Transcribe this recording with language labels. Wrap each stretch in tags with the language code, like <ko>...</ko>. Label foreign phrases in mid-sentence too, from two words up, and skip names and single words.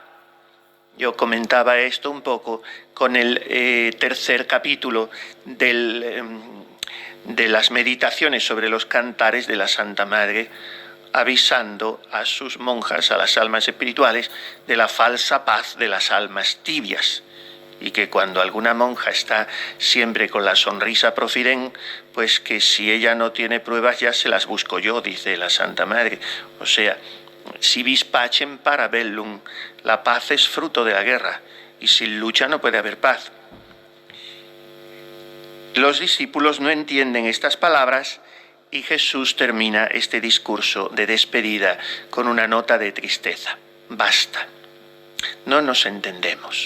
<es>Yo comentaba esto un poco con el tercer capítulo de las meditaciones sobre los cantares de la Santa Madre, avisando a sus monjas, a las almas espirituales, de la falsa paz de las almas tibias, y que cuando alguna monja está siempre con la sonrisa profiden, pues que si ella no tiene pruebas ya se las busco yo, dice la Santa Madre. O sea,</es> <la>si vis pacem para bellum,</la> <es>la paz es fruto de la guerra, y sin lucha no puede haber paz. Los discípulos no entienden estas palabras, y Jesús termina este discurso de despedida con una nota de tristeza. Basta, no nos entendemos.</es>